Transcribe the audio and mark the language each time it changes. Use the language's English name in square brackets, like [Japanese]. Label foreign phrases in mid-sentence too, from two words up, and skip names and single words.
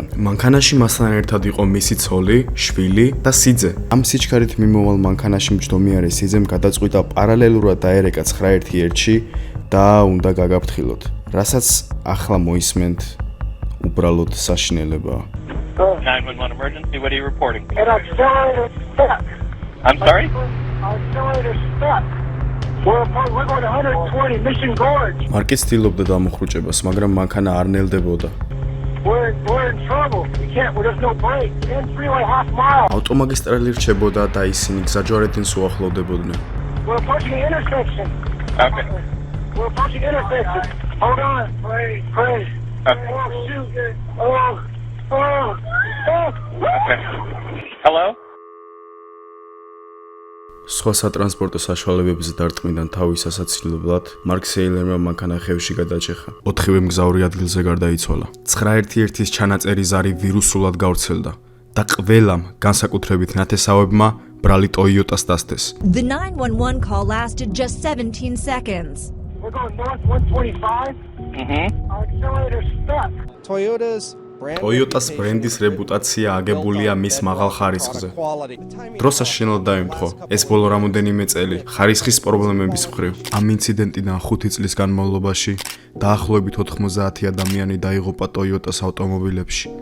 [Georgian] მანქანაში მასთან ერთად იყო მისი ცოლი, შვილი და სიძე. ამ სიჩქარით მიმოვალ მანქანაში მჯდომარე სიძემ გადაწყვიტა პარალელურად დაერეკა 911-ში და უნდა გაგაფრთხილოთ, რასაც ახლა მოისმენთ უბრალოდ საშინელებაა. [English] 911 emergency, what are you reporting? An accelerator stuck. I'm sorry? Accelerator stuck. We're going to 120 Mission Gorge. [Georgian] მარკი ცდილობდა დამოხრუჭებას, მაგრამ მანქანა არ ნელდებოდა. [English] We're in trouble. There's no brake. In freeway half mile. [Georgian] ავტომაგისტრალი რჩებოდა და ისინი გზაჯვარედინს უახლოვდებოდნენ. [English] We're approaching the intersection. Okay. We're approaching the intersection. Hold on. Pray. Okay. Oh, shoot. Oh. Okay. Hello? [Georgian] სხვა სატრანსპორტო საშუალებებზე დარტყმიდან თავის ასაცილებლად მარკ სეილერმა მანქანა ხევში გადაჭეხა. 4-ვე მგზავრი ადგილზე გარდაიცვალა. 911-ის ჩანაწერი ზარი ვირუსულად გავრცელდა და ყველამ, განსაკუთრებით ნათესავებმა, ბრალი ტოიოტას დასდეს. [English] The 911 call lasted just 17 seconds. We're going north 125. Our accelerator's stuck. [Georgian] ტოიოტას ბრენდის რეპუტაცია აგებულია მის მაღალ ხარისხზე. დრო საშინელად დაემთხვა. ეს ბოლო რამოდენიმე წელი ხარისხის პრობლემების მხრივ. ამ ინციდენტიდან 5 წლის განმავლობაში დაახლოებით 90 ადამიანი დაიღუპა ტოიოტას ავტომობილებში.